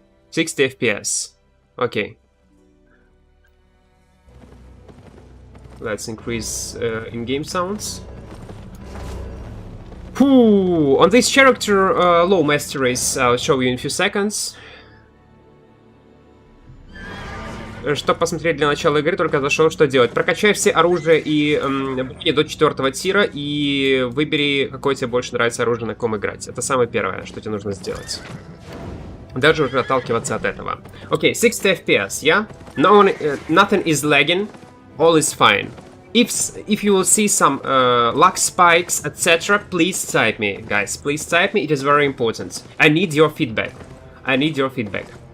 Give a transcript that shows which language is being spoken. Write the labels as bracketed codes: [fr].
[en] 60 FPS. Okay. Let's increase in-game sounds. Whew. On this character, low masteries, I'll show you in a few seconds. [ru] Чтобы посмотреть для начала игры, только зашел, что делать. Прокачай все оружия и до 4-го тира и выбери, какое тебе больше нравится оружие, на ком играть. Это самое первое, что тебе нужно сделать. Даже уже отталкиваться от этого. [en] Окей, 60 FPS, yeah? Nothing is lagging, all is fine. If you will see some lag spikes, etc., please type me, guys. Please type me, it is very important. I need your feedback. I need your feedback.